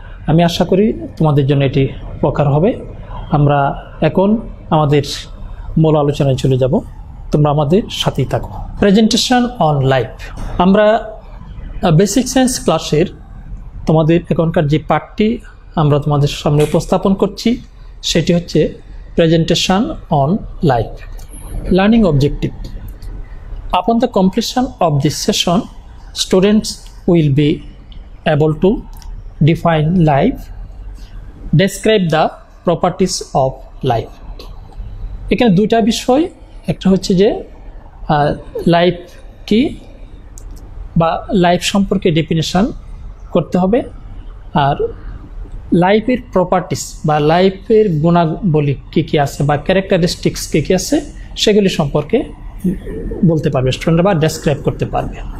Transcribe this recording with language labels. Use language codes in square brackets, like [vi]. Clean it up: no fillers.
[bn] আমি আশা করি তোমাদের জন্য এটি উপকার হবে। আমরা এখন আমাদের মূল আলোচনায় চলে যাব, তোমরা আমাদের সাথেই থাকো। Presentation on life. আমরা বেসিক সায়েন্স ক্লাসের তোমাদের এখনকার যে পাঠটি আমরা তোমাদের সামনে উপস্থাপন করছি সেটি হচ্ছে presentation on life. Learning objective. [en] Upon the completion of this session, students will be able to define life, describe the properties of life. [bn] এখানে দুইটা বিষয়, একটা হচ্ছে যে লাইফ কি বা লাইফ সম্পর্কে ডেফিনেশন করতে হবে, আর লাইফের প্রপার্টিস বা লাইফের গুণাবলী কী কী আছে বা ক্যারেক্টারিস্টিক্স কী কী আছে সেগুলি সম্পর্কে বলতে পারবে স্টুডেন্ট বা ডেসক্রাইব করতে পারবে।